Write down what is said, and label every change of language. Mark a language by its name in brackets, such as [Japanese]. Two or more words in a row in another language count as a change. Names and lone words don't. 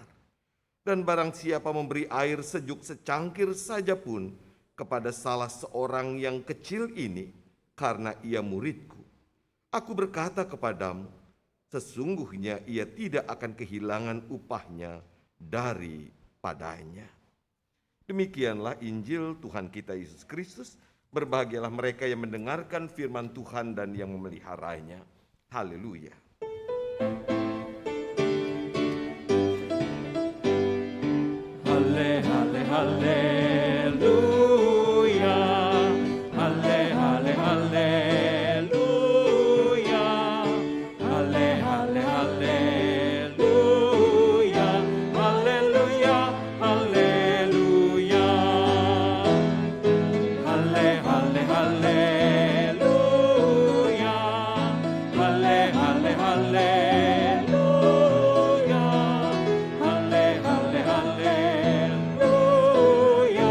[Indonesian] Dan barang siapa memberi air sejuk secangkir saja pun kepada salah seorang yang kecil ini, karena ia muridku, aku berkata kepadamu, sesungguhnya ia tidak akan kehilangan upahnya daripadanya. Demikianlah Injil Tuhan kita Yesus Kristus. Berbahagialah mereka yang mendengarkan firman Tuhan dan yang memeliharanya. Haleluya. Halle, halle, haleluya. Halle, halle, haleluya. Halle, halle, haleluya. Haleluya, haleluya. Halle, halle, haleluya. Halle, halle, haleluya. Halle, halle, haleluya.